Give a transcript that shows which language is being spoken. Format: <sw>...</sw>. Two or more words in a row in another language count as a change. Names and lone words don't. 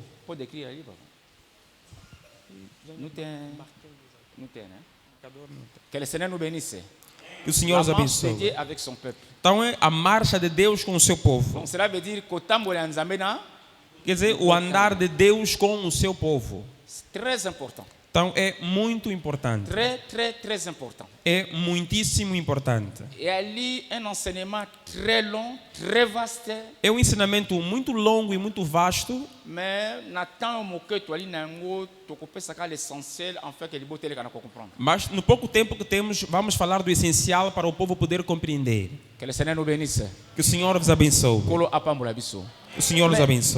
<pt>Pode escrever ali, não tem, né? Que o Senhor nos benisse. Que o Senhor os abençoe. Então é a marcha de Deus com o seu povo. Quer dizer, o andar de Deus com o seu povo.</pt> <fr>Très important.</fr> <pt>Então é muito importante.</pt> <fr>Très important.</fr> <pt>É muitíssimo importante. E ali um ensinamento</pt> <fr>très long, très vaste.</fr> <pt>É um ensinamento muito longo e muito vasto. Mas no pouco tempo que temos, vamos falar do essencial para o povo poder compreender. Que o Senhor nos benisse. Que o Senhor vos abençoe. O Senhor nos abençoe.</pt>